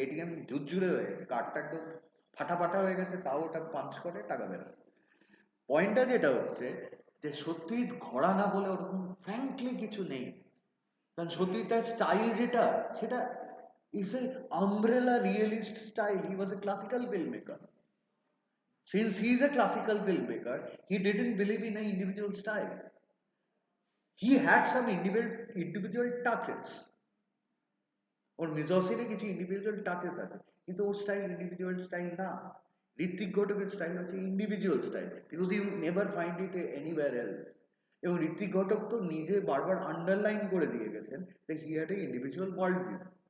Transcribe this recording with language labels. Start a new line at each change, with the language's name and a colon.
Bangla: ATM ঝুরঝুরে হয়ে গেছে, কার্ডটা একদম ফাটা হয়ে গেছে, তাও ওটা পাঞ্চ করে টাকা বেরোয়। পয়েন্টটা যেটা হচ্ছে যে সত্যজিৎ ঘরানা বলে ওরকম ফ্র্যাঙ্কলি কিছু নেই। কারণ সত্যজিৎ তার স্টাইল যেটা, সেটা
English: Is a umbrella realist style. He was a classical film maker. Since he is a classical filmmaker, he didn't believe in an individual style. He had some individual touches.
Bangla: ওর মিজোসিনে কিছু individual touches আছে, কিন্তু ওর style individual style না। ঋত্বিক ঘটকের style হচ্ছে individual style,
English: Because you never find it anywhere else.
Bangla: এবং ঋত্বিক ঘটক তো নিজে বারবার আন্ডারলাইন করে দিয়ে গেছেন যে
English: He had a individual world view.